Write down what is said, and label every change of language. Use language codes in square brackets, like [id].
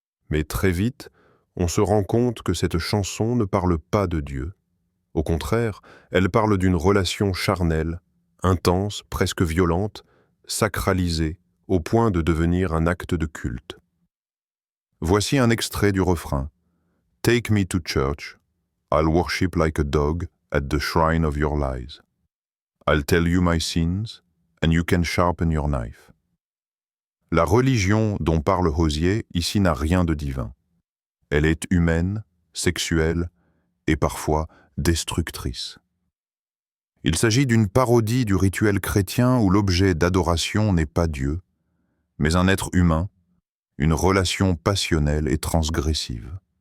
[fr] Mais très vite, on se rend compte que cette chanson ne parle pas de Dieu. Au contraire, elle parle d'une relation charnelle, intense, presque violente, sacralisée, au point de devenir un acte de culte. Voici un extrait du refrain. [en] Take me to church, I'll worship like a dog at the shrine of your lies. I'll tell you my sins, and you can sharpen your knife. [fr] La religion dont parle Hozier ici n'a rien de divin. Elle est humaine, sexuelle et parfois destructrice. Il s'agit d'une parodie du rituel chrétien où l'objet d'adoration n'est pas Dieu, mais un être humain, une relation passionnelle et transgressive.